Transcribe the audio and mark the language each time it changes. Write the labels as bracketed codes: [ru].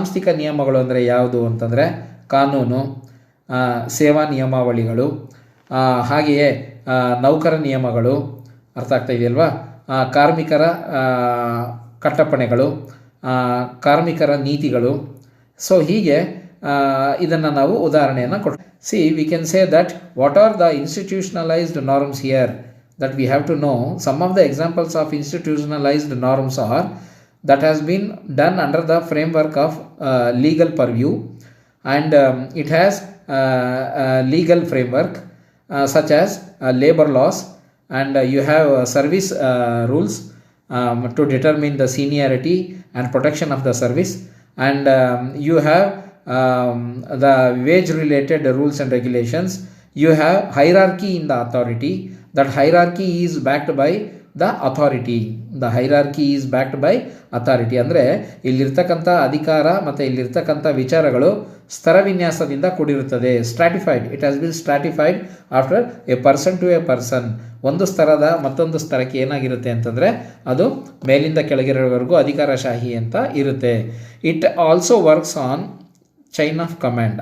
[kn] ಸಾಂಸ್ಥಿಕ ನಿಯಮಗಳು ಅಂದರೆ ಯಾವುದು ಅಂತಂದರೆ, ಕಾನೂನು, ಸೇವಾ ನಿಯಮಾವಳಿಗಳು, ಹಾಗೆಯೇ ನೌಕರ ನಿಯಮಗಳು, ಅರ್ಥ ಆಗ್ತಾ ಇದೆಯಲ್ವಾ, ಕಾರ್ಮಿಕರ ಕಟ್ಟಪ್ಪಣೆಗಳು, ಕಾರ್ಮಿಕರ ನೀತಿಗಳು. ಹೀಗೆ ಇದನ್ನು ನಾವು ಉದಾಹರಣೆಯನ್ನು [en] we can say that what are the institutionalized norms here, that we have to know. Some of the examples of institutionalized norms are that has been done under the framework of legal purview, and it has legal framework such as labor laws, and you have service rules to determine the seniority and protection of the service, and you have the wage related rules and regulations. You have hierarchy in the authority. That hierarchy is backed by the authority. The hierarchy is backed by authority. [kn] ಅಂದರೆ ಇಲ್ಲಿರ್ತಕ್ಕಂಥ ಅಧಿಕಾರ ಮತ್ತು ಇಲ್ಲಿರ್ತಕ್ಕಂಥ ವಿಚಾರಗಳು ಸ್ತರವಿನ್ಯಾಸದಿಂದ ಕೂಡಿರುತ್ತದೆ. [en] Stratified, it has been stratified after a person to a person. [kn] ಒಂದು ಸ್ತರದ ಮತ್ತೊಂದು ಸ್ತರಕ್ಕೆ ಏನಾಗಿರುತ್ತೆ ಅಂತಂದರೆ, ಅದು ಮೇಲಿಂದ ಕೆಳಗಿರೋವರೆಗೂ ಅಧಿಕಾರಶಾಹಿ ಅಂತ ಇರುತ್ತೆ. [en] It also works on chain of command.